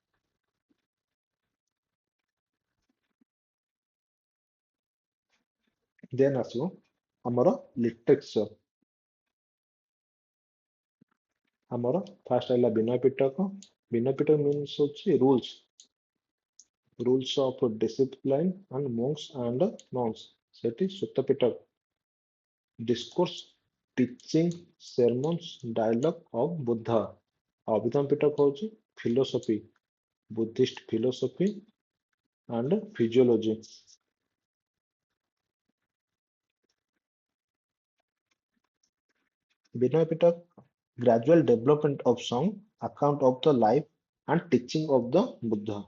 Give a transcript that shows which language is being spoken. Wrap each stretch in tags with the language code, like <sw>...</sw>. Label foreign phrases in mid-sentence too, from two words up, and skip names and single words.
<or>ଦେନ୍ ଆସିବ ଆମର ଲିଟରେଚର। ଆମର ଫାର୍ଷ୍ଟ ହେଲା ବିନୟ ପିଟକ।</or> <en>ବିନୟ ପିଟକ ମିନ୍ସ ହଉଛି rules of discipline and monks and nuns। ସେଠି ସୁତ ପିଟକ discourse teaching sermons dialogue of ବୁଦ୍ଧ। ଅଭିଧମ ପିଟକ ହଉଛି philosophy buddhist philosophy and physiology। Binoy Pitak, gradual development of song, account of the life and teaching of the Buddha.</en>